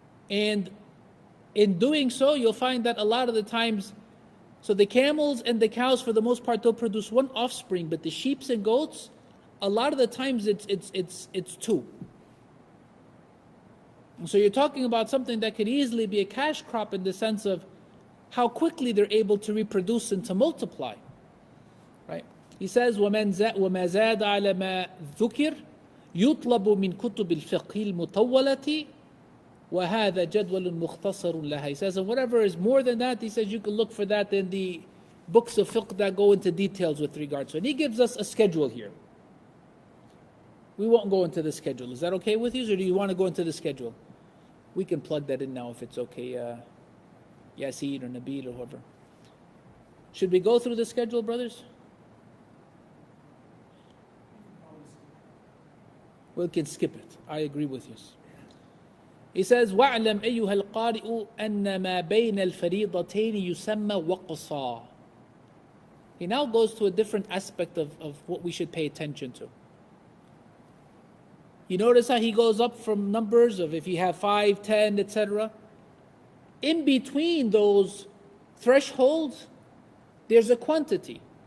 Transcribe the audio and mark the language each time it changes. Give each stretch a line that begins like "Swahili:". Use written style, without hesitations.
English: And in doing so, you'll find that a lot of the times, so the camels and the cows for the most part, they'll produce one offspring, but the sheep and goats, a lot of the times it's 2. And so you're talking about something that could easily be a cash crop in the sense of how quickly they're able to reproduce and to multiply. Right? He says,
Arabic: وَمَا زَادَ عَلَى مَا ذُكِرْ يُطْلَبُ مِنْ كُتُبِ الْفِقْهِ الْمُطَوَّلَةِ وَهَذَا جَدْوَلٌ مُخْتَصَرٌ لَهَا.
English: He says, and whatever is more than that, he says you can look for that in the books of fiqh that go into details with regards to it. And he gives us a schedule here. We won't go into the schedule. Is that okay with you, or do you want to go into the schedule? We can plug that in now if it's okay. Yasin or Nabil or whoever. Should we go through the schedule, brothers? We can skip it. I agree with you. He says,
Arabic: وَاعْلَمْ أَيُّهَا الْقَارِئُ أَنَّ مَا بَيْنَ الْفَرِيضَتَيْنِ يُسَمَّى وَقْصًا.
English: He now goes to a different aspect of what we should pay attention to. You notice how he goes up from numbers of if you have 5, 10, etc. in between those thresholds, there's a quantity.